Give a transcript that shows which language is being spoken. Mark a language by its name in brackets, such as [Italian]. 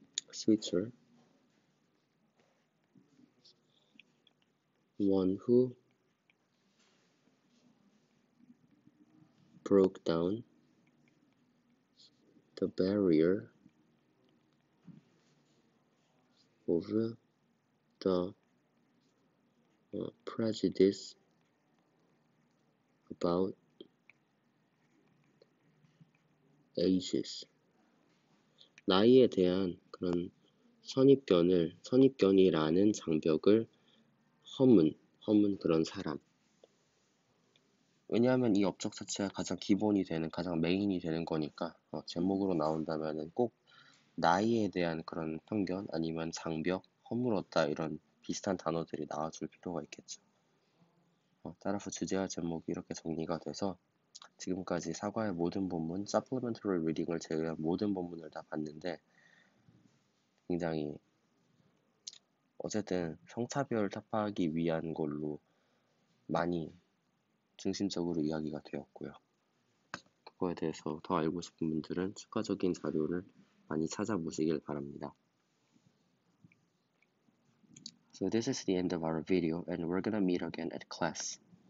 [English] switcher one who broke down the barrier of the prejudice about ages. [Korean] 나이에 대한 그런 선입견이라는 장벽을 허문 그런 사람. 왜냐하면 이 업적 자체가 가장 기본이 되는, 가장 메인이 되는 거니까 제목으로 나온다면은 꼭 나이에 대한 그런 편견 아니면 장벽, 허물었다 이런 비슷한 단어들이 나와줄 필요가 있겠죠. 따라서 주제와 제목이 이렇게 정리가 돼서 지금까지 사과의 모든 본문, 서플리멘터리 리딩을 제외한 모든 본문을 다 봤는데 굉장히 어쨌든 성차별 타파하기 위한 걸로 많이 중심적으로 이야기가 되었고요. 그거에 대해서 더 알고 싶은 분들은 추가적인 자료를 많이 찾아보시길 바랍니다. [English] So this is the end of our video and we're gonna meet again at class.